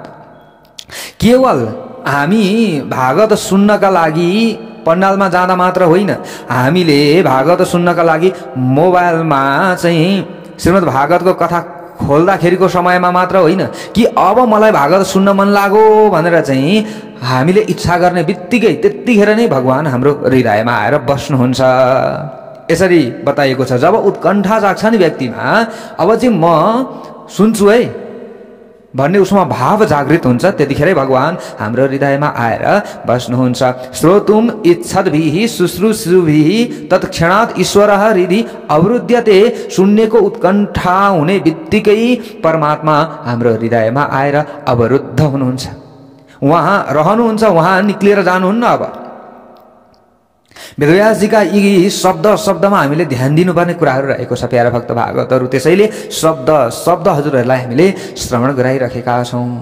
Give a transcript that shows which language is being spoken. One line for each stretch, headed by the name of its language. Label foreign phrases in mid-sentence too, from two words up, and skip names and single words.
Nepali: केवल हामी भागवत सुन्नका लागि पण्डालमा जाँदा मात्र होइन, हामीले भागवत सुन्नका लागि मोबाइलमा चाहिँ श्रीमद् भागवतको कथा खोल्दाखेरिको समयमा मात्र होइन कि अब मलाई भागवत सुन्न मन लाग्यो भनेर चाहिँ हामीले इच्छा गर्ने बित्तिकै त्यतिखेर नै भगवान हाम्रो हृदयमा आएर बस्नुहुन्छ। यसरी बताइएको छ। जब उत्कण्ठा जाग्छ नि व्यक्तिमा, अब चाहिँ म सुन्छु है भन्ने उसमा भाव जागृत हुन्छ, त्यतिखेरै भगवान हाम्रो हृदयमा आएर बस्नुहुन्छ।
Sanskrit: श्रोतुम इच्छद्भिः शुश्रूषुभिः तत्क्षणात् ईश्वरः हृदि अवरुध्यते।
Nepali: सुन्नेको उत्कण्ठा हुने बित्तिकै परमात्मा हाम्रो हृदयमा आएर अवरुद्ध हुनुहुन्छ। उहाँ रहनुहुन्छ, उहाँ निक्लिएर जानुहुन्न। अब वेदव्यासजीका यी शब्दमा हामीले ध्यान दिनुपर्ने कुराहरू रहेको छ प्यारा भक्त भागवतहरू। त्यसैले शब्द हजुरहरूलाई हामीले श्रवण गराइरहेका छौँ।